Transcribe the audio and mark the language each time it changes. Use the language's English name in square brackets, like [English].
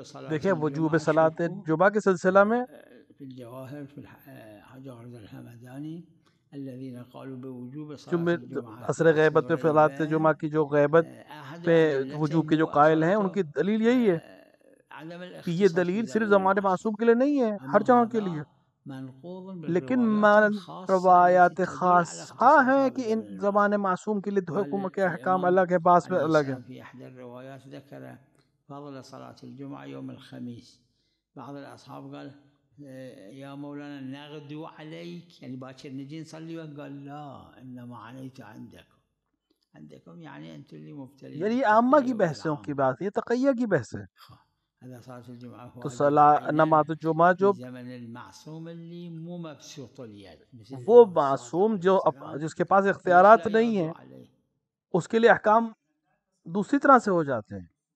[Urdu] دیکھیں وجوب صلاۃ جمعہ کے سلسلہ میں [Arabic] في الجواهر في حجارة الحمداني الذين قالوا بوجوب صلاة [Urdu] جمعہ [Arabic] الجمعة [Urdu] عصر غیبت پہ صلاۃ جمعہ کی جو غیبت پہ وجوب کے جو قائل ہیں ان کی دلیل یہی ہے کہ یہ دلیل صرف زمانے معصوم کے لیے نہیں ہے، ہر جگہ کے لیے. لیکن روایات خاصہ ہیں کہ ان زمانے معصوم کے لیے حکم کے احکام الگ ہے، بعض میں الگ ہے. [Arabic] في احد الروايات ذكر فضل صلاة الجمعة يوم الخميس. بعض الاصحاب قال يا مولانا نغدو عليك، يعني باكر نجي نصلي، قال لا انما عليك عندكم يعني انتم اللي مبتلين. [Urdu] یعنی یہ عامہ کی بحثوں کی بات ہے، یہ تقیہ کی بحث ہے. [Arabic] هذا صلاة الجمعة [Urdu] تو نماز جمعہ جو [Arabic] زمن المعصوم اللي مو مبسوط اليد، [Urdu] وہ معصوم جو جس کے پاس اختیارات نہیں ہیں اس کے لیے احکام دوسری طرح سے ہو جاتے ہیں.